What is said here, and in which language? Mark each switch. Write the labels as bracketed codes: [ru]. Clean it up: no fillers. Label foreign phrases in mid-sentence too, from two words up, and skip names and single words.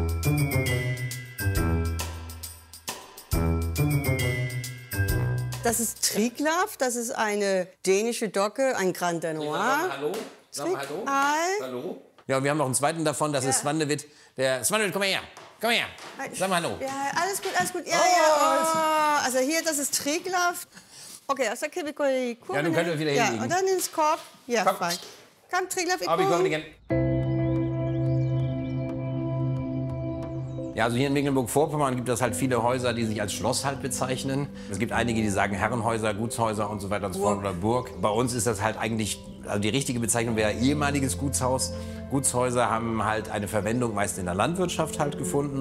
[de] Das ist Triglav, das ist eine dänische Docke, ein Grand Danois. Hallo? Sag mal hallo. Hi. Hallo. Ja, und wir haben noch einen zweiten davon, das ist Svanevit. Svanevit, komm mal her. Komm mal her. Sag mal hallo. Ja, alles gut, alles gut. Ja, ja. Oh. Also hier, das ist Triglav. [da] Okay, also kan vi gå i kurven. Ja, nu kan du wieder Ja, [de] hinlegen. und dann ins Korb. Ja, Komm. fein. Komm, [da] Triglav, i Op i kurven. kurven igen. [de] Ja, also hier in Mecklenburg-Vorpommern gibt es halt viele Häuser, die sich als Schloss halt bezeichnen. Es gibt einige, die sagen Herrenhäuser, Gutshäuser und so weiter und so fort oder Burg. Bei uns ist das halt eigentlich, also die richtige Bezeichnung wäre ehemaliges Gutshaus. Gutshäuser haben halt eine Verwendung meist in der Landwirtschaft halt gefunden.